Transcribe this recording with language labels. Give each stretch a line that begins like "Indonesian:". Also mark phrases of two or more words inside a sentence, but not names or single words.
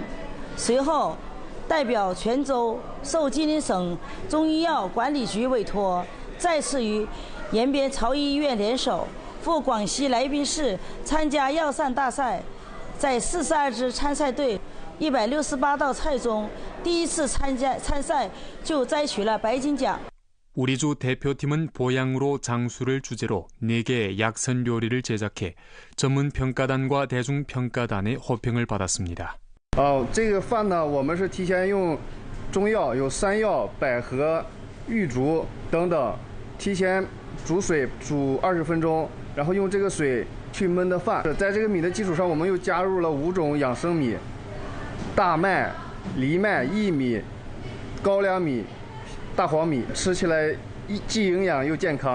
Chinese: 随后，代表泉州受吉林省中医药管理局委托，再次与延边朝医院联手，赴广西来宾市参加药膳大赛，在42支参赛队168道菜中，第一次参赛就摘取了白金奖。
Korean: 우리 주 대표팀은 보양으로 장수를 주제로 4개의 약선 요리를 제작해 전문 평가단과 대중 평가단의 호평을 받았습니다.
Chinese: 这个饭呢，我们是提前用中药，有山药、百合、玉竹等等，提前煮水煮20分钟，然后用这个水去焖的饭。在这个米的基础上，我们又加入了5种养生米：大麦、藜麦、薏米、高粱米、大黄米，吃起来既营养又健康。